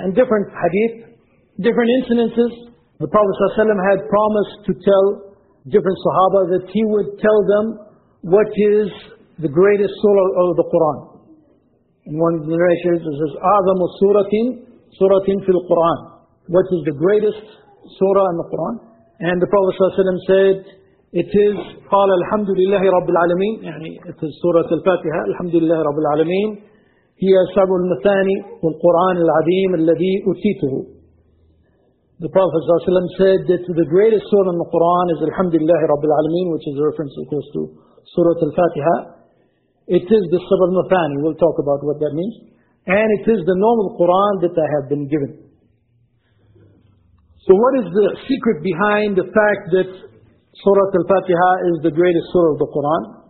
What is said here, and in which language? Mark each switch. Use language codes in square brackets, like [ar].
[en] And different hadith, different incidences, the Prophet ﷺ had promised to tell different Sahaba that he would tell them what is the greatest surah of the Qur'an. In one of the narrations, it says, [ar] أَعْظَمُ سُورَةٍ فِي الْقُرْآنِ. [en] What is the greatest surah in the Qur'an? And the Prophet ﷺ said, it is [ar] قال الحمد لله رب العالمين. [en] It is [ar] سورة الفاتحة الحمد لله رب العالمين هي سبع المثاني والقرآن العظيم الذي أتيته. [en] The Prophet ﷺ said that the greatest surah in the Quran is [ar] الحمد لله رب العالمين, [en] which is a reference of course to سورة الفاتحة. It is the سبع المثاني. We'll talk about what that means. And it is the normal Quran that I have been given. So what is the secret behind the fact that Surah Al-Fatiha is the greatest surah of the Qur'an?